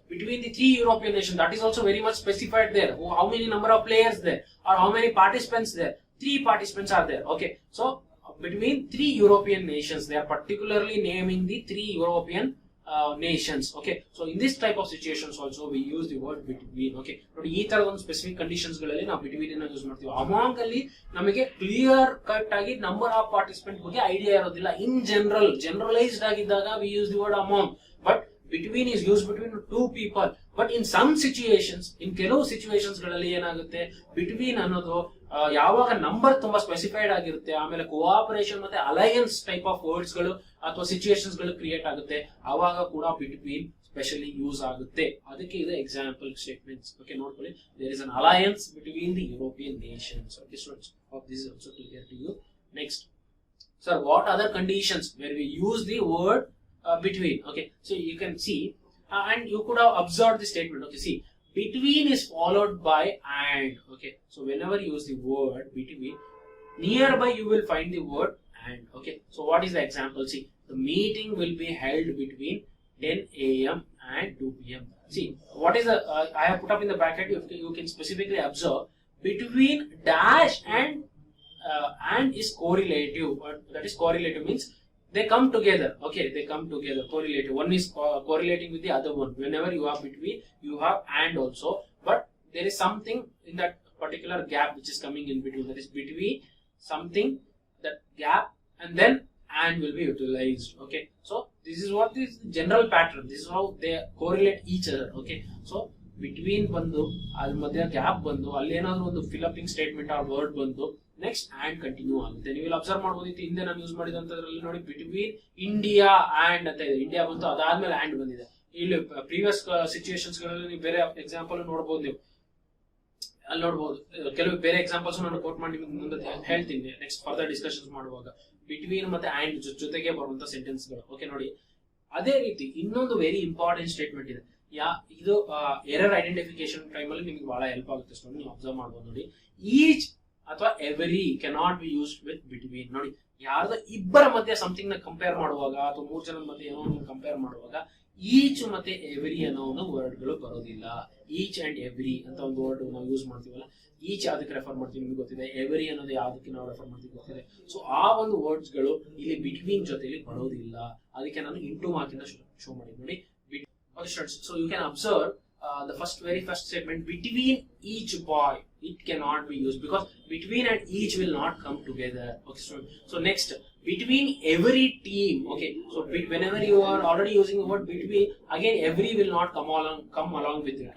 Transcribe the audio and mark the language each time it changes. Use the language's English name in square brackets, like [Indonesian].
[English] Between the 3 European nations, that is also very much specified there. How many number of players there or how many participants there? 3 participants are there. Okay, so between 3 European nations, they are particularly naming the 3 European nations. Okay, so in this type of situations also we use the word between. [Kannada] Okay, ನೋಡಿ ಈ ತರ ಒಂದು specific conditions ಗಳಲ್ಲಿ ನಾವು between ಅನ್ನು use ಮಾಡ್ತೀವಿ. Among ಅಲ್ಲಿ ನಮಗೆ ಕ್ಲಿಯರ್ ಕಟ್ ಆಗಿ ನಂಬರ್ ಆಫ್ ಪಾರ್ಟಿಸಿಪೆಂಟ್ ಬಗ್ಗೆ ಐಡಿಯಾ ಇರೋದಿಲ್ಲ. ಇನ್ ಜನರಲೈಸ್ಡ್ ಆಗಿದ್ದಾಗ [English] we use the word among, but between is used between 2 people. But in some situations, in [Kannada] ಕೆಲವು ಸಿಚುವೇಶನ್ಸ್ ಗಳಲ್ಲಿ ಏನಾಗುತ್ತೆ, between ಅನ್ನೋದು ಯಾವಾಗ ನಂಬರ್ ತುಂಬಾ ಸ್ಪೆಸಿಫೈಡ್ ಆಗಿರುತ್ತೆ, ಆಮೇಲೆ ಕೋಆಪರೇಷನ್ ಮತ್ತೆ ಅಲಯನ್ಸ್ ಟೈಪ್ ಆಫ್ ವರ್ಡ್ಸ್ ಗಳು ಅಥವಾ ಸಿಚುವೇಶನ್ಸ್ ಗಳು ಕ್ರಿಯೇಟ್ ಆಗುತ್ತೆ, ಆವಾಗ ಕೂಡ between ಸ್ಪೆಷಲಿ ಯೂಸ್ ಆಗುತ್ತೆ. ಅದಕ್ಕೆ ಇದು ಎಕ್ಸಾಂಪಲ್ ಸ್ಟೇಟ್ಮೆಂಟ್ಸ್. ಓಕೆ, ನೋಡ್ಕೊಳ್ಳಿ, [English] There is an alliance between the European nations. Okay students, hope this is also clear to you. Next, sir, what other conditions where we use the word between? Okay, so you can see and you could have observed the statement. Okay, see, between is followed by and. Okay, so whenever you use the word between, nearby you will find the word and. Okay, so what is the example? See, the meeting will be held between 10 a.m. and 2 p.m. See, what is the I have put up in the bracket. You can specifically observe between dash and is correlative. That is correlative means they come together. Okay, they come together. Correlative. One is correlating with the other one. Whenever you have between, you have and also. But there is something in that particular gap which is coming in between. That is between something, that gap, and then and will be utilized. Okay, so this is what is the general pattern. This is how they correlate each other. Okay, so [Kannada] between ಬಂದು ಅದ್ರ ಮಧ್ಯ gap ಬಂದು ಅಲ್ಲಿ ಏನಾದ್ರು ಒಂದು ಫಿಲಪಿಂಗ್ statement ಆ word ಬಂದು next and continue ಆಗುತ್ತೆ. ನೀವು ಇಲ್ಲಿ ಅಬ್ಸರ್ವ್ ಮಾಡ್ಬೋದಿತ್ತು, ಹಿಂದೆ ನಾನು ಯೂಸ್ ಮಾಡಿದಂತದ್ರಲ್ಲಿ ನೋಡಿ ಬಿಟ್ವೀನ್ ಇಂಡಿಯಾ ಆ್ಯಂಡ್ ಅಂತ ಇದೆ, ಇಂಡಿಯಾ ಬಂತು ಅದಾದ್ಮೇಲೆ ಆ್ಯಂಡ್ ಬಂದಿದೆ. ಇಲ್ಲಿ ಪ್ರೀವಿಯಸ್ ಸಿಚುಯೇಷನ್ಸ್ ಗಳಲ್ಲಿ ನೀವು ಬೇರೆ ಎಕ್ಸಾಂಪಲ್ ನೋಡಬಹುದು, ನೀವು ಅಲ್ಲಿ ನೋಡಬಹುದು. ಕೆಲವು ಬೇರೆ ಎಕ್ಸಾಂಪಲ್ಸ್ ನಾನು ಕೋಟ್ ಮಾಡಿ ನಿಮ್ಗೆ ಮುಂದೆ ಹೇಳ್ತೀನಿ ನೆಕ್ಸ್ಟ್ ಫರ್ದರ್ ಡಿಸ್ಕಷನ್ಸ್ ಮಾಡುವಾಗ. ಬಿಟ್ವೀನ್ ಮತ್ತೆ ಆ್ಯಂಡ್ ಜೊತೆಗೆ ಬರುವಂತ ಸೆಂಟೆನ್ಸ್ ಗಳು. ಓಕೆ ನೋಡಿ, ಅದೇ ರೀತಿ ಇನ್ನೊಂದು ವೆರಿ ಇಂಪಾರ್ಟೆಂಟ್ ಸ್ಟೇಟ್ಮೆಂಟ್ ಇದೆ. ಇದು ಎರರ್ ಐಡೆಂಟಿಫಿಕೇಶನ್ ಟೈಮ್ ಅಲ್ಲಿ ನಿಮ್ಗೆ ಬಹಳ ಹೆಲ್ಪ್ ಆಗುತ್ತೆ. ಸೊ ನೀವು ಅಬ್ಸರ್ವ್ ಮಾಡ್ಬೋದು ನೋಡಿ, ಈಚ್ ಅಥವಾ every [English] Cannot be used with between. [Kannada] ನೋಡಿ, ಯಾರ್ದ ಇಬ್ಬರ ಮಧ್ಯೆ ಸಮಥಿಂಗ್ ನ ಕಂಪೇರ್ ಮಾಡುವಾಗ ಅಥವಾ 3 ಜನದ ಮಧ್ಯೆ ಏನೋ ಕಂಪೇರ್ ಮಾಡುವಾಗ ಈಚ್ ಮತ್ತೆ ಎವರಿ ಅನ್ನೋ ಒಂದು ವರ್ಡ್ ಗಳು ಬರೋದಿಲ್ಲ. ಈಚ್ ಅಂಡ್ ಎವ್ರಿ ಅಂತ ಒಂದು ವರ್ಡ್ ನಾವು ಯೂಸ್ ಮಾಡ್ತೀವಲ್ಲ, ಈಚ್ ಯಾವ್ದಕ್ಕೆ ರೆಫರ್ ಮಾಡ್ತೀವಿ ನಿಮ್ಗೆ ಗೊತ್ತಿದೆ, ಎವರಿ ಅನ್ನೋದು ಯಾವ್ದಕ್ಕೆ ನಾವು ರೆಫರ್ ಮಾಡ್ತೀವಿ ಗೊತ್ತಿದೆ. ಸೊ ಆ ಒಂದು ವರ್ಡ್ಸ್ ಗಳು ಇಲ್ಲಿ ಬಿಟ್ವೀನ್ ಜೊತೆಲಿ ಬರೋದಿಲ್ಲ. ಅದಕ್ಕೆ ನಾನು ಇಂಟು ಮಾರ್ಕ್ ಇಂದ ಶೋ ಮಾಡಿದ್ ನೋಡಿ. [English] Okay, students, so you can observe the very first statement, between each boy, it cannot be used because between and each will not come together. Okay, so next, between every team. Okay, so whenever you are already using the word between, again every will not come along with it.